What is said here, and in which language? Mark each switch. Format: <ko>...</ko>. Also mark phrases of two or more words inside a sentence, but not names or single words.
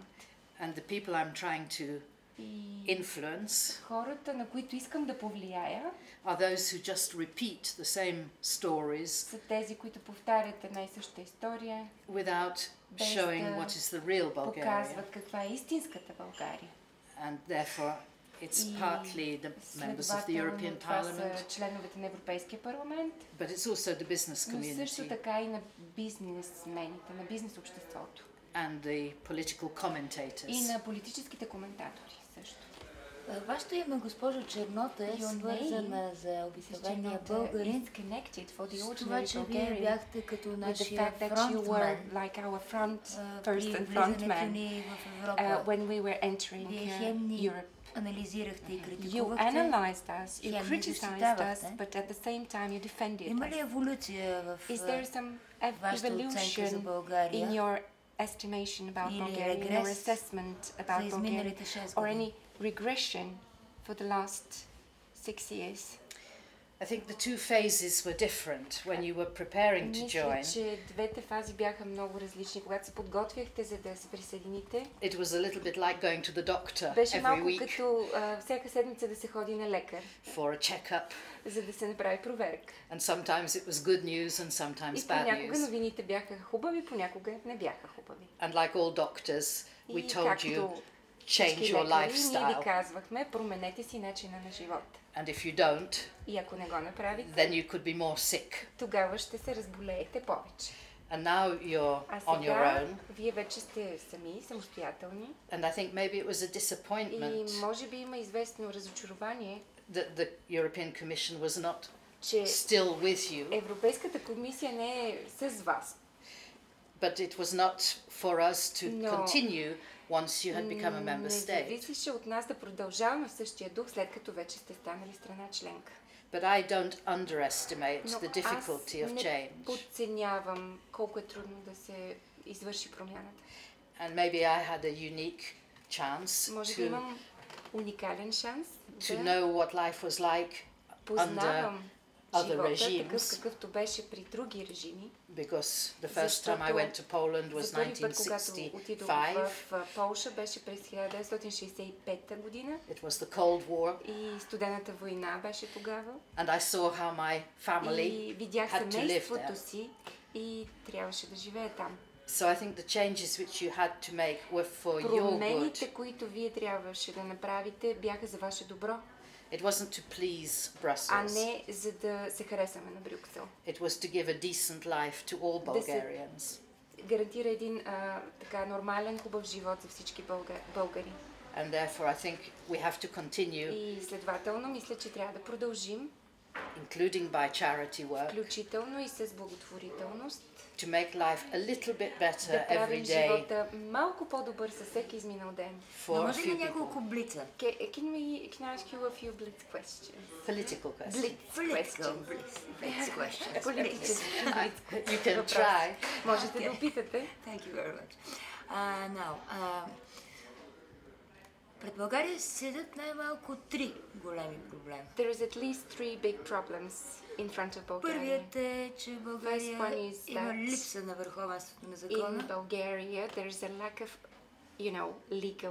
<en>And the people I'm trying to</en> <bg>И</bg> <en>influence</en> <bg>хората, на които искам да повлияя,</bg> <en>are those who just repeat the same stories</en> <bg>са тези, които повтарят една и съща история,</bg> <en>without</en> <bg>без</bg> <en>showing</en> <bg>да</bg> <en>what is the real Bulgaria.</en> <bg>показват каква е истинската България.</bg> <en>And therefore it's</en> <bg>И</bg> <en>partly the members of the European</en> <bg>следователно това са</bg> <en>Parliament,</en> <bg>членовете на Европейския парламент,</bg> <en>but it's also the business</en> <bg>но също</bg> <en>community</en> <bg>така и на бизнесмените, на бизнес обществото</bg> <en>and the political</en> <bg>и</bg> <en>commentators.</en> <bg>на политическите коментатори също. Вашето име, госпожо Чернота, е свързана за обикновения българин с това, че вие бяхте като нашия фронтмен при влизането ни в Европа. Вие хем ни анализирахте и критикувахте, хем ни защитавахте. Има ли еволюция в вашата оценка за България?</bg> <en>Estimation about</en> <bg>Или</bg> <en>Bulgaria, your</en> <bg>регрес</bg> <en>assessment</en> <bg>за</bg> <en>about Bulgaria,</en> <bg>изминалите 6</bg> <en>or any</en> <bg>години?</bg> <en>regression for the last 6 years? I think the two phases were different when you were preparing to</en> <bg>Мисля,</bg> <en>join.</en> <bg>че двете фази бяха много различни. Когато се подготвяхте за да се присъедините,</bg> <en>It was a little bit like going to the doctor</en> <bg>беше</bg> <en>every</en> <bg>малко</bg> <en>week</en> <bg>като всяка седмица да се ходи на лекар,</bg> <en>for a checkup.</en> <bg>за да се направи проверка.</bg> <en>And sometimes it was good news and sometimes</en> <bg>И</bg> <en>bad</en> <bg>понякога</bg> <en>news.</en> <bg>новините бяха хубави, понякога не бяха хубави.</bg> <en>And like all doctors, we</en> <bg>И</bg> <en>told you,</en> <bg>както</bg> <en>change</en> <bg>всички</bg> <en>your</en> <bg>лекари, ние ви</bg> <en>lifestyle.</en> <bg>казвахме, променете си начина на живот.</bg> <en>And if you don't,</en> <bg>И ако не го направите,</bg> <en>then you could be more sick.</en> <bg>тогава ще се разболеете повече.</bg> <en>And now you're</en> <bg>А</bg> <en>on your</en> <bg>сега</bg> <en>own.</en> <bg>вие вече сте сами, самостоятелни.</bg> <en>And I think maybe it was a disappointment</en> <bg>И може би има известно разочарование,</bg> <en>that the European Commission was not</en> <bg>че</bg> <en>still with you.</en> <bg>Европейската комисия не е с вас.</bg> <en>But it was not for us to</en> <bg>Но</bg> <en>continue once you had become a member</en> <bg>не</bg> <en>state.</en> <bg>зависеше от нас да продължаваме в същия дух, след като вече сте станали страна членка.</bg> <en>But I don't underestimate</en> <bg>Но</bg> <en>the difficulty of</en> <bg>аз не</bg> <en>change.</en> <bg>подценявам колко е трудно да се извърши промяната.</bg> <en>And maybe I had a unique chance</en> <bg>Може би имам уникален шанс</bg> <en>to</en> <bg>да</bg> <en>know what life was like under</en> <bg>познавам</bg> <en>other</en> <bg>живота,</bg> <en>regimes.</en> <bg>такъв какъвто беше при други режими.</bg> <en>Because the first time I went to Poland was За първи път, когато отидох 1965.</en> <bg>в Полша, беше през 1965 година</bg> <en>It was the Cold War.</en> <bg>и студената война беше тогава.</bg> <en>And I saw how my family</en> <bg>И видях</bg> <en>had to live</en> <bg>семейството</bg> <en>there.</en> <bg>си и трябваше да живее там.</bg> <en>So I think the changes which you had to make were for your good.</en> <bg>Промените, които вие трябваше да направите, бяха за ваше добро,</bg> <en>It wasn't to please</en> <bg>а</bg> <en>Brussels.</en> <bg>не за да се харесаме на Брюксел.</bg> <en>It was to give a decent life to all</en> <bg>Да се</bg> <en>Bulgarians.</en> <bg>гарантира един така нормален, хубав живот за всички българи.</bg> <en>And therefore I think we have to continue</en> <bg>И следователно, мисля, че трябва да продължим</bg> <en>including by charity work,</en> <bg>включително и с благотворителност,</bg> <en>to make life a little bit better</en> <bg>да</bg> <en>every</en> <bg>правим</bg> <en>day</en> <bg>живота малко по-добър със всеки изминал ден.</bg> <en>for a</en> <bg>Може ли</bg> <en>few people.</en> <bg>няколко блица?</bg> <en>Can I ask you a few blitz questions? Political questions. Blitz Blitz questions.</en> <bg>Политически blitz</bg> <en>You can</en> <bg>въпроси.</bg> <en>try.</en> <bg>Можете да опитате.</bg> <en>Thank you very much. Now,</en> <bg>пред България седят най-малко 3 големи проблема.</bg> <en>There is at least 3 big problems in front of Bulgaria.</en> <bg>Първият е, че в България</bg> <en>First one is</en> <bg>има</bg> <en>that</en> <bg>липса на върховенството на</bg> <en>In</en> <bg>закона.</bg> <en>Bulgaria, there is a lack of, legal</en>